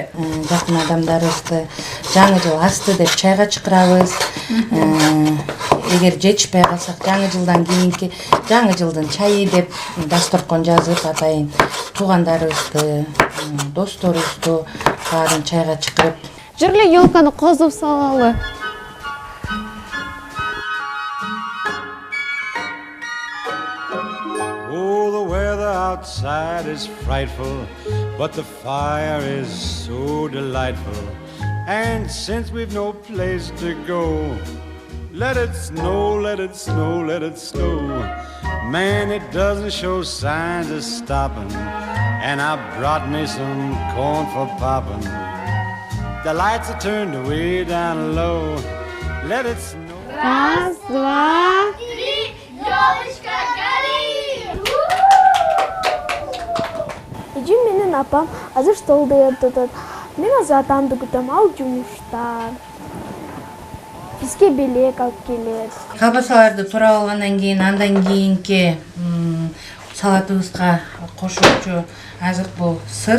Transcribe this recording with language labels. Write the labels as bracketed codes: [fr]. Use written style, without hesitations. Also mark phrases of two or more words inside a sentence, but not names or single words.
[ky] Жакын адамдарыбызды жаңы жыл асты деп чайга чакырабыз. Эгер жетишпей калсак жаңы жылдан кийинки жаңы жылдын чайы деп дасторкон жазып атайын туугандарыбызды, досторубузду баарын чайга чакырып. Жүр эле ёлканы козуп салалы. [en] Oh, the weather outside is frightful, but the fire is so delightful. And since we've no place to go, let it snow, let it snow, let it snow. Man, it doesn't show signs of stopping, and I brought me some corn for popping. The lights are turned way down low. Let it snow. [ru] Раз, два. Три, ёлочка гори! [ky] Эжим менен апам азыр стол даярдап атат. Мен азыр атамды күтөм, ал жумушта. Бизге белек алып келет. Колбасаларды турап алгандан кийин андан кийинки салатыбызга кошуучу азык бул сыр.